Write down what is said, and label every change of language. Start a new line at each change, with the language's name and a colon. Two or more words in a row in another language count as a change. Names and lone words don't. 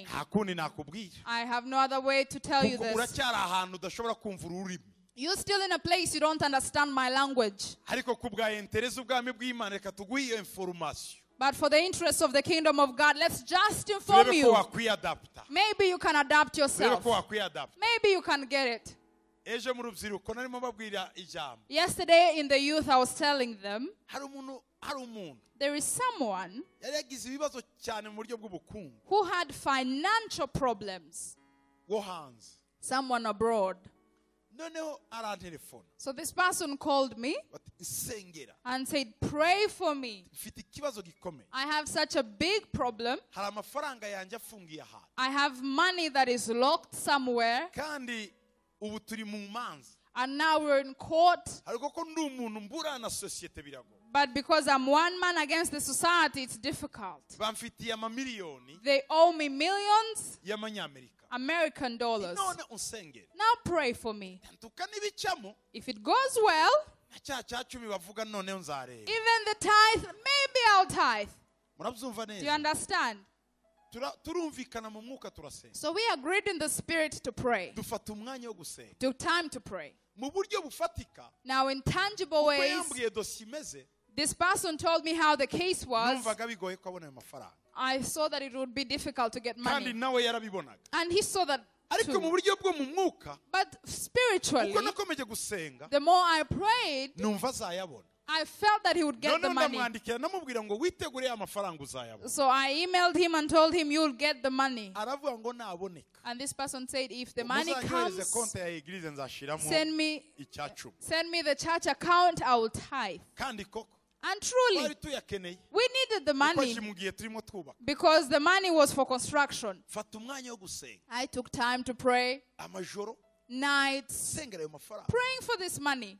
Kinyarwanda: nta kundi nakubwira,
English: I have no other way to tell you
Kinyarwanda: kuko
English: this.
Kinyarwanda: uracyari ahantu udashobora kumva ururimi,
English: You're still in a place you don't understand my language.
Kinyarwanda: ariko ku bwa interese ubwami bw'Imana reka tuguhe iyo information,
English: But for the interest of the kingdom of God, let's just inform
Kinyarwanda: turebe ko
English: you.
Kinyarwanda: wakwiyadapta,
English: Maybe you can adapt
Kinyarwanda: turebe
English: yourself.
Kinyarwanda: ko wakwiyadapta.
English: Maybe you can get it.
Kinyarwanda: Ejo mu rubyiruko narimo babwira ijambo,
English: Yesterday in the youth, I was telling them,
Kinyarwanda: hari umuntu
English: there is someone
Kinyarwanda: yari yagize ibibazo cyane mu buryo bw'ubukungu
English: who had financial problems,
Kinyarwanda: wo hanze,
English: someone abroad.
Kinyarwanda: noneho arantelefona
English: So this person called me
Kinyarwanda: bati nsengera,
English: and said, pray for me.
Kinyarwanda: mfite ikibazo gikomeye,
English: I have such a big problem.
Kinyarwanda: hari amafaranga yanjye afungiye ahantu,
English: I have money that is locked somewhere,
Kinyarwanda: kandi ubu turi mu manza,
English: and now we're in court.
Kinyarwanda: ariko ko ndi umuntu mbura na sosiyete birago,
English: But because I'm one man against the society, it's difficult.
Kinyarwanda: bamfitiye amamiliyoni
English: They owe me millions
Kinyarwanda: y'amanyamerika,
English: American dollars.
Kinyarwanda: none unsengera,
English: Now pray for me.
Kinyarwanda: tukanibicamo
English: If it goes well,
Kinyarwanda: na cya cyacumi bavuga noneho nzareba.
English: even the tithe, maybe I'll tithe.
Kinyarwanda: Murabyumva
English: Do you
Kinyarwanda: neza?
English: understand?
Kinyarwanda: Turumvikana mu mwuka turasenga,
English: So we agreed in the spirit to pray,
Kinyarwanda: dufata umwanya wo gusenga
English: to time to pray.
Kinyarwanda: mu buryo bufatika.
English: Now, in tangible
Kinyarwanda: Uko
English: ways,
Kinyarwanda: yambwiye dosiye imeze,
English: this person told me how the case was.
Kinyarwanda: numvaga bigoye ko abona ayo mafaranga,
English: I saw that it would be difficult to get
Kinyarwanda: kandi
English: money.
Kinyarwanda: nawe yarabibonaga,
English: And he saw that
Kinyarwanda: ariko mu
English: too.
Kinyarwanda: buryo bwo mu mwuka
English: But spiritually,
Kinyarwanda: uko nakomeje gusenga
English: the more I prayed,
Kinyarwanda: numva azayabona.
English: I felt that he would get the money.
Kinyarwanda: ndamwandikira namubwira ngo witegure amafaranga uzayabona.
English: So I emailed him and told him you'll get the money.
Kinyarwanda: Aravuga ngo naboneka.
English: And this person said, if the money comes, send me the church account, I will tithe. And truly, we needed the money because the money was for construction. I took time to pray, nights, praying for this money.